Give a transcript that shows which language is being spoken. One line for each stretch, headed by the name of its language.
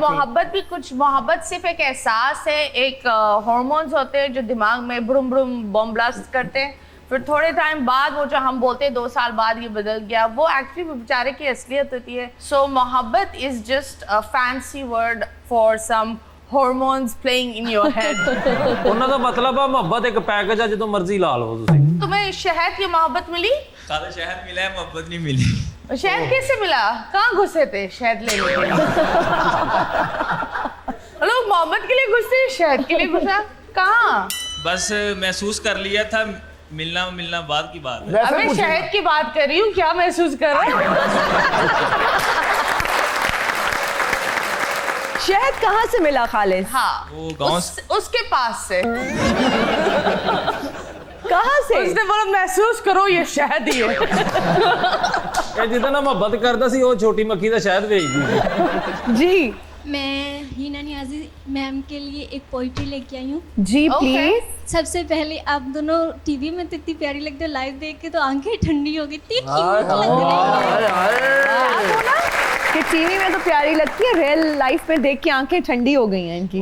Hindi: मोहब्बत भी कुछ, मोहब्बत सिर्फ एक एहसास है, एक हार्मोन्स होते हैं जो दिमाग में ब्रुम ब्रुम बम ब्लास्ट करते हैं, फिर थोड़े टाइम बाद वो जो हम बोलते हैं 2 साल बाद ये बदल गया, वो एक्चुअली बेचारे की असलियत होती है।
English: So मोहब्बत is just a fancy word for some hormones playing in your head.
Punjabi: ਉਹਨਾਂ ਦਾ ਮਤਲਬ ਆ ਮੁਹੱਬਤ ਇੱਕ ਪੈਕੇਜ ਆ, ਜਦੋਂ ਮਰਜ਼ੀ ਲਾ ਲਓ ਤੁਸੀਂ।
Hindi: तुम्हें शहद की मोहब्बत मिली? खालिस शहद मिला है, मोहब्बत नहीं मिली। शहद कैसे मिला? कहाँ घुसे थे शहद लेने के लिए? लोग मोहब्बत के लिए घुसते हैं, शहद के लिए घुसा कहाँ? बस महसूस कर लिया था, मिलना बाद की बात है। वैसे अबे कुछ शहद की बात कर रही हूँ, क्या महसूस कर रहा है? शहद कहाँ से मिला खालिस? हाँ, वो गाँव उसके पास से। कहाँ से? उसने बोला महसूस करो ये शहद ही है।
Punjabi: ਇਹ ਜਿੱਦਾਂ ਨਾ ਮੁਹੱਬਤ ਕਰਦਾ ਸੀ ਉਹ ਛੋਟੀ ਮੱਖੀ ਦਾ ਸ਼ਹਿਦ ਵੇਚਦੀ ਸੀ।
Hindi: जी मैं हीना नियाजी मैम के लिए एक पोइट्री लेके आई हूँ। जी
English: Okay.
Hindi: प्लीज। सबसे पहले आप दोनों टीवी में तो इतनी प्यारी लगते हो, लाइव देख के तो आंखें ठंडी हो गई, इतनी हाय क्यूट लग रही है। हाय कि टीवी में तो प्यारी लगती है, रियल लाइफ में देख के आंखें ठंडी हो गई हैं इनकी।